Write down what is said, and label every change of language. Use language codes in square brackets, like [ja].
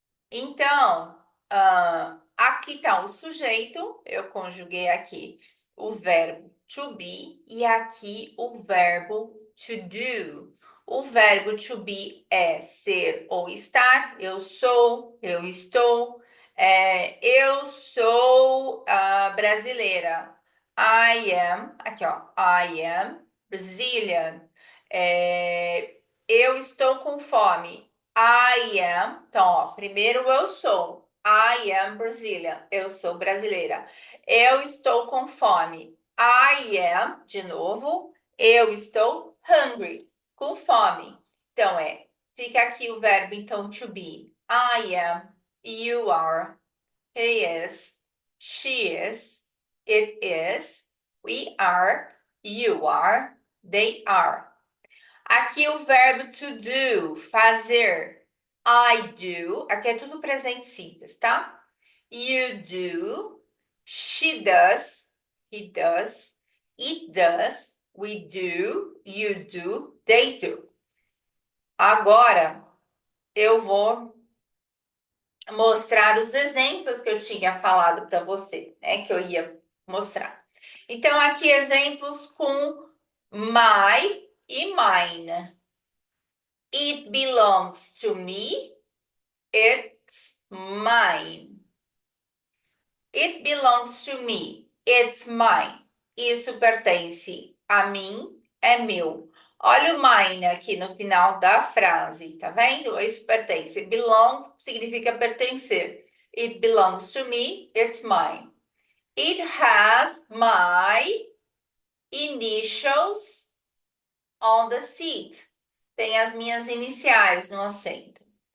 [pt] Então, aqui está o sujeito, eu conjuguei aqui o verbo to be e aqui o verbo to do. O verbo to be é ser ou estar, eu sou, eu estou, eu sou brasileira. [en] I am, aqui ó, I am Brazilian. [pt] Eu estou com fome. [en] I am, [pt] então ó, primeiro eu sou. [en] I am Brazilian, [pt] eu sou brasileira. Eu estou com fome. [en] I am, [pt] de novo, eu estou hungry, com fome. Então fica aqui o verbo então to be. [en] I am, you are, he is, she is, it is, we are, you are, they are. [pt] Aqui o verbo to do, fazer. [en] I do, [pt] aqui é tudo presente simples, tá? [en] You do, she does, he does, it does, we do, you do, they do. [pt] Agora, eu vou mostrar os exemplos que eu tinha falado para você, né? Que eu ia mostrar. Então, aqui exemplos com my e mine. [en] It belongs to me. It's mine. It belongs to me. It's mine. [pt] Isso pertence a mim, é meu. Olha o mine aqui no final da frase, tá vendo? Isso pertence. Belong significa pertencer. [en] It belongs to me, it's mine. It has my initials on the seat. [pt] Tem as minhas iniciais no assento.